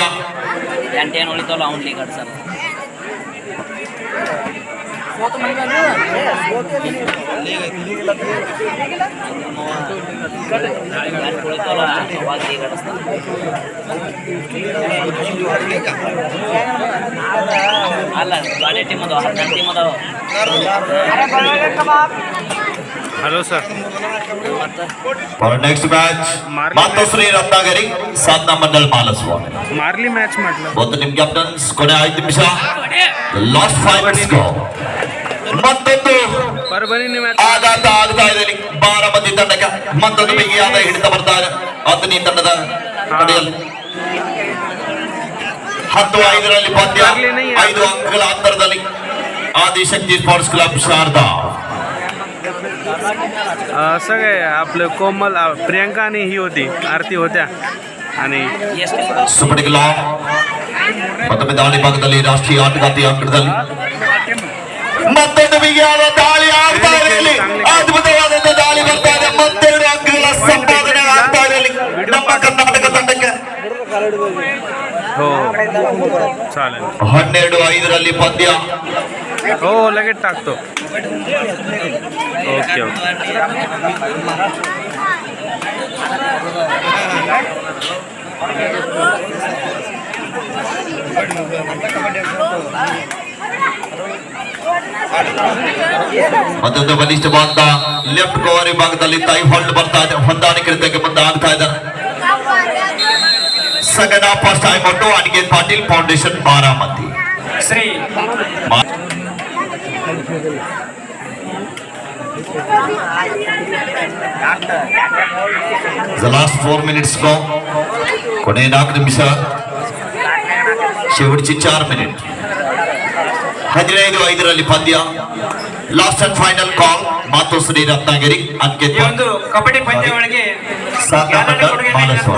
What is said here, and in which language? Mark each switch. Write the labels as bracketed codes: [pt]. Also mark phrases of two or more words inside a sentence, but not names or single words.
[kn] ಎಂಟೇನು ಉಳಿತಲ್ಲ ಅವ್ನು ಲೀಗ್ ಆಡ್ಸಲ್ಲ ಉಳಿತಲ್ಲ ಅವಾಗ ಲೀಗ್ ಆಡಿಸ್ತಾನೆ ಅಲ್ಲ ಗಾಡಿ ಟೀಮ್ ಅದಾವ 14 ಟೀಮ್ ಅದಾವ [en] hello sir For next match, [kn] ಮಾತೋಶ್ರೀ ರತ್ನಾಗಿರಿ ಸಾಧನಾ ಮಂಡಲ್ ಮಾಲಸ್ವಾಮಿ. [mr] मारली मैच म्हटलं [kn] ಒಂದು ನಿಮ್ ಕ್ಯಾಪ್ಟನ್ಸ್ ಕೊನೆ 5 ನಿಮಿಷ. [en] last 5 minutes go. [kn] ಮತ್ತೊಂದು [mr] परभणी मैच [kn] ಆಘಾತ ಆಗ್ತಾ ಇದೆ ಇಲ್ಲಿ ಬಾರಾಮತಿ ತಂಡಕ್ಕೆ. ಮತ್ತೊಂದು ಬಿಗಿಯಾದ ಹಿಡಿತ ಬರ್ತಾ ಇದೆ ಅಥಣಿ ತಂಡದ ಕಡೆಯಲ್ಲಿ. 10-5 ಪಂದ್ಯ 5 ಅಂಕಗಳ ಅಂತರದಲ್ಲಿ ಆದಿಶಕ್ತಿ ಸ್ಪೋರ್ಟ್ಸ್ ಕ್ಲಬ್ ಶಾರದಾ. [mr] सगळे आपलं कोमल प्रियंका आणि ही होती आरती होत्या आणि [kn] ಎಷ್ಟು ಸುಪಡಿಗೆ ಲಾಂಗ್ ಮತ್ತೊಮ್ಮೆ ದಾಳಿ ಭಾಗದಲ್ಲಿ ರಾಷ್ಟ್ರೀಯ ಆಟಗಾರ್ತಿ ಅಂಕಣದಲ್ಲಿ ಮತ್ತೊಂದು ಬಿಗಿಯಾದ ದಾಳಿ ಆಗ್ತಾ ಇದೆ ಇಲ್ಲಿ. ಅದ್ಭುತವಾದಂತ ದಾಳಿ ಬರ್ತಾ ಇದೆ. ಮತ್ತೆರಡು ಅಂಕಗಳ ಸಂಪಾದನೆ ಆಗ್ತಾ ಇದೆ ಇಲ್ಲಿ ನಮ್ಮ ಕರ್ನಾಟಕ ತಂಡಕ್ಕೆ. [mr] हो चालेल [kn] 12-5 ಪಂದ್ಯ. [mr] हो लगेच टाकतो [en] okay okay [kn] ಮತ್ತೊಂದು ಬಲಿಷ್ಠವಾದ [en] left cover [kn] ಭಾಗದಲ್ಲಿ [en] thigh hold [kn] ಬರ್ತಾ ಇದೆ. ಹೊಂದಾಣಿಕೆ ರೀತಿಯಾಗಿ ಮುಂದೆ ಆಗ್ತಾ ಇದ್ದಾರೆ. [en] Second half first time out Aniket Patil Foundation Baramati. [kn] ಶ್ರೀ [en] The last 4 minutes go. [kn] ಕೊನೆ 4 ನಿಮಿಷ. शेवटची 4 ಮಿನಿಟ್. 15-5 ಪಂದ್ಯ. [en] Last and final call Matoshri Ratnagiri Ankit [kn] ಈ ಒಂದು ಕಬಡ್ಡಿ ಪಂದ್ಯಾವಳಿಗೆ ಸಾಧನಾ ಮಂಡಲ್ ಕೊಡುಗೆ ಮಾಲಸ್ವಾಮಿ.